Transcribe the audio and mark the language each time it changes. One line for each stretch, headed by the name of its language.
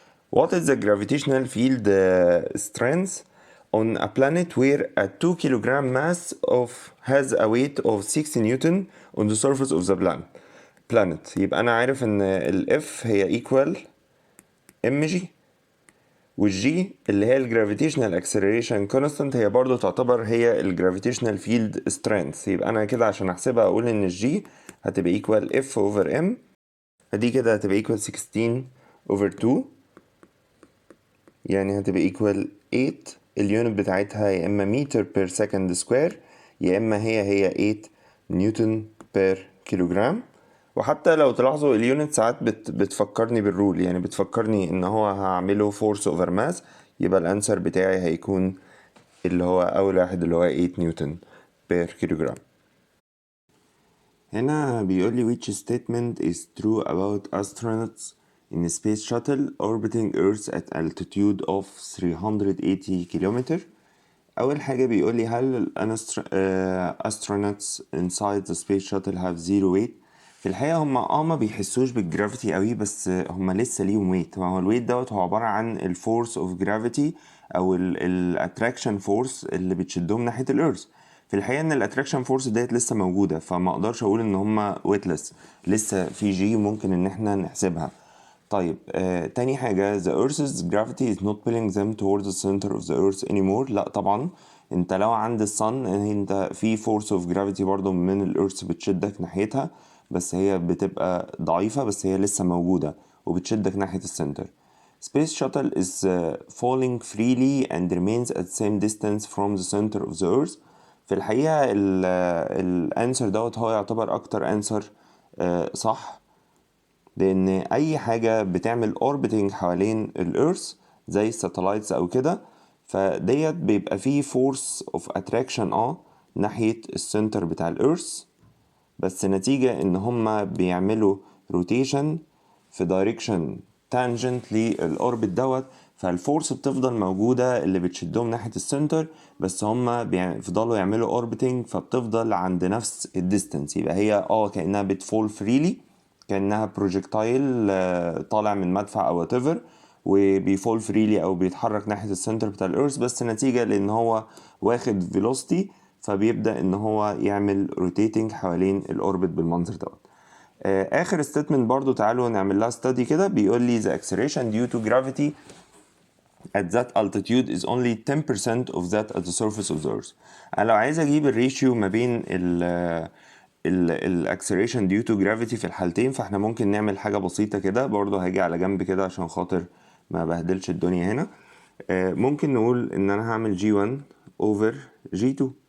English: What is the gravitational field strength on a planet where a 2 kilogram mass has a weight of 6 Newton on the surface of the planet؟
Arabic: يبقى أنا عارف إن ال
English: F هي equal mg، وال G
Arabic: اللي هي ال
English: gravitational acceleration constant
Arabic: هي برضو تعتبر هي ال
English: gravitational field strength.
Arabic: يبقى أنا كده عشان أحسبها أقول إن ال G هتبقى
English: equal F over m،
Arabic: فدي كده هتبقى
English: equal 16 over 2،
Arabic: يعني هتبقى
English: equal 8.
Arabic: اليونت بتاعتها يا اما متر بير سكند سكوير يا اما هي 8 نيوتن بير كيلوجرام. وحتى لو تلاحظوا اليونت ساعات بتفكرني بالرول، يعني بتفكرني ان هو هعمله فورس اوفر ماس، يبقى الانسر بتاعي هيكون اللي هو اول واحد اللي هو 8 نيوتن بير كيلوجرام. هنا بيقول لي
English: which statement is true about astronauts in a space shuttle orbiting Earth at altitude of 380 kilometre.
Arabic: أول حاجة بيقول لي هل
English: astronauts inside the space shuttle have zero weight؟
Arabic: في الحقيقة هما ما بيحسوش بالجرافيتي قوي، بس هما لسه ليهم ويت. ما هو الويت دوت هو عبارة عن الفورس اوف جرافيتي أو الاتراكشن فورس اللي بتشدهم ناحية الأرث. في الحقيقة ان الاتراكشن فورس ديت لسه موجودة، فما اقدرش اقول ان هما ويتلس، لسه في جي ممكن ان احنا نحسبها. طيب تاني حاجة
English: the earth's gravity is not pulling them towards the center of the earth anymore.
Arabic: لا طبعا، انت لو عند الصن انت في
English: force of gravity
Arabic: برضو من الارث بتشدك ناحيتها، بس هي بتبقى ضعيفة، بس هي لسه موجودة وبتشدك ناحية السنتر.
English: Space shuttle is falling freely and remains at the same distance from the center of the earth.
Arabic: في الحقيقة الانسر دوت هو يعتبر اكتر انسر صح، لان اي حاجة بتعمل orbiting حوالين الارث زي الساتلايتس او كده، فديت بيبقى فيه
English: force of attraction
Arabic: ناحية السنتر بتاع الارث، بس نتيجة ان هما بيعملوا rotation في
English: direction tangent
Arabic: للأوربت دوت، فالفورس بتفضل موجودة اللي بتشدهم ناحية السنتر، بس هما بيفضلوا يعملوا اوربتنج فبتفضل عند نفس الديستنس. يبقى هي كأنها بتفول فريلي كأنها بروجكتايل طالع من مدفع او whatever، وبيفول فريلي او بيتحرك ناحية السنتر بتاع الارث، بس نتيجة لان هو واخد فيلوسيتي فبيبدأ ان هو يعمل روتيتنج حوالين الاوربت بالمنظر دوت. اخر ستيتمنت برضو تعالوا نعمل لها ستادي كده، بيقول لي
English: the acceleration due to gravity at that altitude is only 10% of that at the surface of the earth.
Arabic: انا لو عايز اجيب الريشيو ما بين ال
English: acceleration due to gravity
Arabic: في الحالتين، فاحنا ممكن نعمل حاجة بسيطة كده برضو، هاجي على جنب كده عشان خاطر ما بهدلش الدنيا هنا. ممكن نقول ان انا هعمل
English: G1 over G2.